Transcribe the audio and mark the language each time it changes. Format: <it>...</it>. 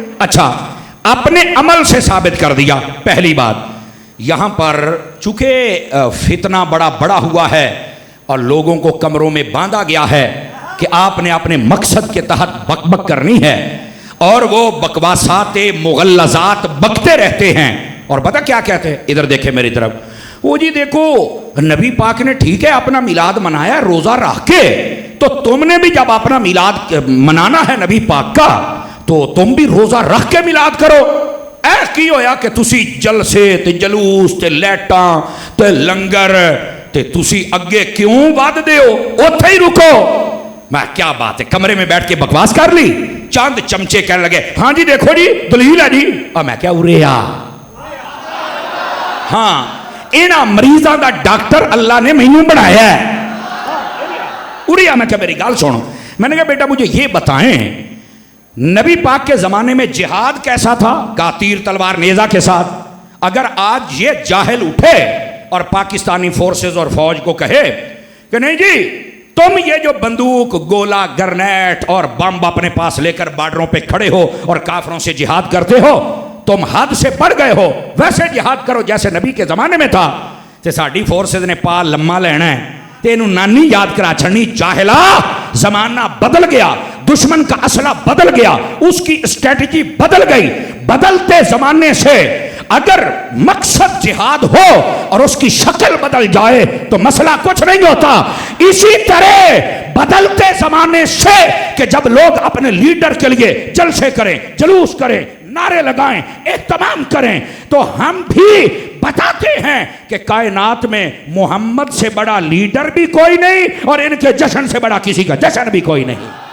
<ur>اچھا, اپنے عمل سے ثابت کر دیا. پہلی بات, یہاں پر چونکہ فتنہ بڑا ہوا ہے اور لوگوں کو کمروں میں باندھا گیا ہے کہ آپ نے اپنے مقصد کے تحت بک بک کرنی ہے, اور وہ بکواسات مغلظات بکتے رہتے ہیں. اور پتہ کیا کہتے ہیں, ادھر دیکھیں میری طرف, وہ جی دیکھو نبی پاک نے ٹھیک ہے اپنا میلاد منایا روزہ رکھ کے, تو تم نے بھی جب اپنا میلاد منانا ہے نبی پاک کا تو تم بھی روزہ رکھ کے میلاد کرو.</ur> <pa>اے کی ہویا کہ تسی جلسے تے جلوس تے لیٹاں تے لنگر تے تسی اگے کیوں ود دیو, اوتھے ہی رکو.</pa> <ur>میں کیا بات ہے, کمرے میں بیٹھ کے بکواس کر لی. چاند چمچے کہنے لگے ہاں جی دیکھو جی دلیل ہے جی.</ur> <pa>اور میں کیا اریا, ہاں اینا مریضاں دا ڈاکٹر اللہ نے مینوں بنایا ہے.</pa> <ur>اریا میں کیا,</ur> <pa>میری گال سنو.</pa> <ur>میں نے کہا بیٹا مجھے یہ بتائیں نبی پاک کے زمانے میں جہاد کیسا تھا؟ کہا تیر تلوار نیزہ کے ساتھ. اگر آج یہ جاہل اٹھے اور پاکستانی فورسز اور فوج کو کہے کہ نہیں جی تم یہ جو بندوق گولا گرنیٹ اور بم اپنے پاس لے کر بارڈروں پہ کھڑے ہو اور کافروں سے جہاد کرتے ہو, تم حد سے بڑھ گئے ہو, ویسے جہاد کرو جیسے نبی کے زمانے میں تھا.</ur> <pa>تے ساڈی فورسز نے پا لمما لینا ہے تے انہوں نانی یاد کرا چھڑنی.</pa> <ur>جاہلا, زمانہ بدل گیا, دشمن کا اسلحہ بدل گیا, اس کی اسٹریٹجی بدل گئی. بدلتے زمانے سے اگر مقصد جہاد ہو اور اس کی شکل بدل جائے تو مسئلہ کچھ نہیں ہوتا. اسی طرح بدلتے زمانے سے کہ جب لوگ اپنے لیڈر کے لیے جلسے کریں, جلوس کریں, نعرے لگائیں, اہتمام کریں, تو ہم بھی بتاتے ہیں کہ کائنات میں محمد سے بڑا لیڈر بھی کوئی نہیں اور ان کے جشن سے بڑا کسی کا جشن بھی کوئی نہیں.</ur>